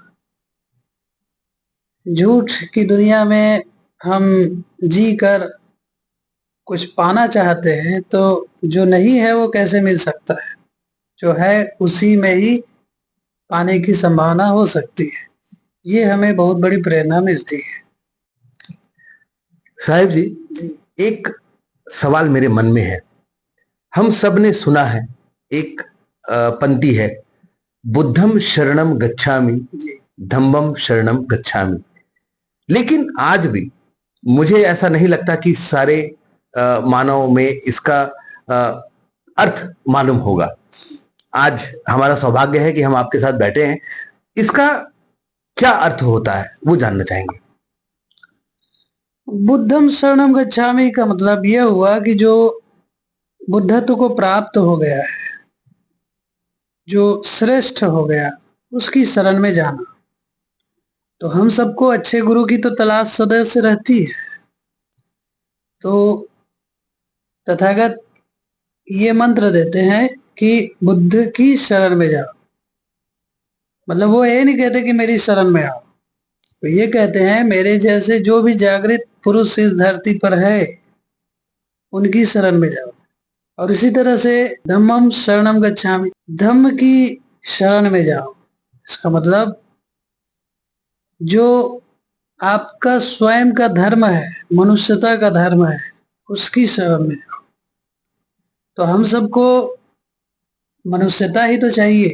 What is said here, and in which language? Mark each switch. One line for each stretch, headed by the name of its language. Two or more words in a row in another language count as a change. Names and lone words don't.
Hindi: झूठ की दुनिया में हम जी कर कुछ पाना चाहते हैं, तो जो नहीं है वो कैसे मिल सकता है, जो है उसी में ही पाने की संभावना हो सकती है। ये हमें बहुत बड़ी प्रेरणा मिलती है। साहिब जी, एक सवाल मेरे मन में है। हम सब ने सुना है, एक पंक्ति है,
Pali: बुद्धम शरणम गच्छामि, धम्मम शरणम गच्छामि।
Hindi: लेकिन आज भी मुझे ऐसा नहीं लगता कि सारे मानव में इसका अर्थ मालूम होगा। आज हमारा सौभाग्य है कि हम आपके साथ बैठे हैं। इसका क्या अर्थ होता है वो जानना चाहेंगे।
Pali: बुद्धम शरणम गच्छामि
Hindi: का मतलब यह हुआ कि जो बुद्धत्व को प्राप्त हो गया है, जो श्रेष्ठ हो गया, उसकी शरण में जाना। तो हम सबको अच्छे गुरु की तो तलाश सदैव से रहती है। तो तथागत ये मंत्र देते हैं कि बुद्ध की शरण में जाओ। मतलब वो ये नहीं कहते कि मेरी शरण में आओ, तो ये कहते हैं मेरे जैसे जो भी जागृत पुरुष इस धरती पर है उनकी शरण में जाओ। और इसी तरह से
Pali: धम्मम शरणम गच्छामि,
Hindi: धम्म की शरण में जाओ। इसका मतलब जो आपका स्वयं का धर्म है, मनुष्यता का धर्म है, उसकी शरण में जाओ। तो हम सबको मनुष्यता ही तो चाहिए।